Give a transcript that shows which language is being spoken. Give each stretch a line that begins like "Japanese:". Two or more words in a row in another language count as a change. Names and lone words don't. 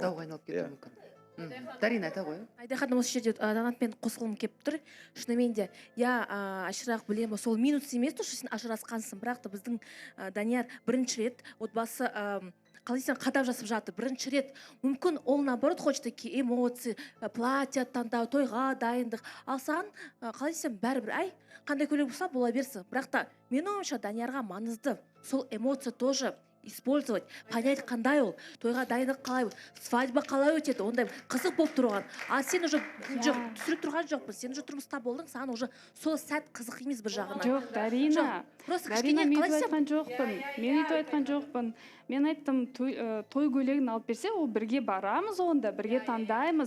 Kazakh: Дауға айналып кетуі мүмкін. Дарина айта ғой. Айда ханым осы жерде Данатпен қосылғым келіп тұр. Шынымен де, Айшырақ білемін, сол минус емес,
Russian: то, что
Kazakh: сен ажырасқансың, бірақ та біздің Данияр бірінші рет отбасы қалай десем қадап жасып жатыр. Бірінші рет мүмкін ол
Russian: наоборот хочет такие эмоции, платье
Kazakh: таңдау, тойға дайындық. Ал саған қалай десем бәрібір, қандай көйлек болса бола берсін. Бірақ та менің ойымша Даниярға маңызды сол эмоция
Russian: тоже использовать, понять,
Kazakh: қандай ол, тойға дайындық қалай, свадьба қалай өтеді, ондай қызық болып тұрған. А сен уже түсіріп тұрған жоқпын, сен уже тұрмыста болдың, саған уже сол сәт қызық емес бір жағынан. Жоқ, Дарина. Дарина, мен өйтіп айтқан жоқпын. Мен айттым, той көйлегін алып берсе, ол бірге барамыз онда, бірге таңдаймыз.